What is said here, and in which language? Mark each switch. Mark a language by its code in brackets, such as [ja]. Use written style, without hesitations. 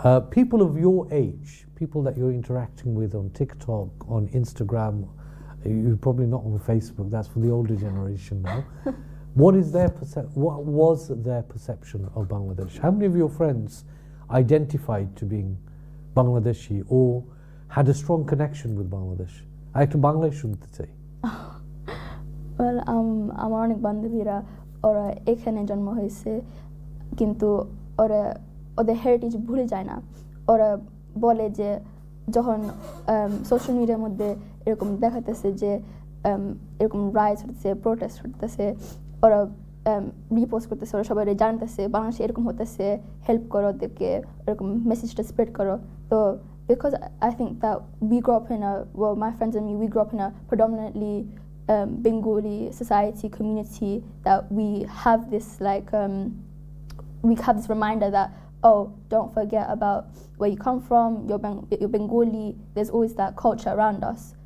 [en] People of your age, people that you're interacting with on TikTok, on Instagram, you're probably not on Facebook, that's for the older generation now. What was their perception of Bangladesh? How many of your friends identified to being Bangladeshi or had a strong connection with Bangladesh? [bn] I একটু বাংলায় শুনতে চাই। Well, আমার অনেক বান্ধবীরা ওরা এখানে জন্ম হয়েছে, কিন্তু ওরা ওদের হেরিটেজ ভুলে যায় না। ওরা বলে যে যখন সোশ্যাল মিডিয়ার মধ্যে এরকম দেখাতেছে যে এরকম রাইটস হতেছে, প্রোটেস্ট হতেছে, ওরা রিপোস্ট করতেছে, ওরা সবাই জানতেছে বাংলাদেশে এরকম হতেছে, হেল্প করো ওদেরকে, এরকম মেসেজটা স্প্রেড করো। তো [en] because I think that we grew up in my friends and me, we grew up in a predominantly Bengali society community, that we have this reminder that, oh, don't forget about where you come from, you're Bengali, there's always that culture around us.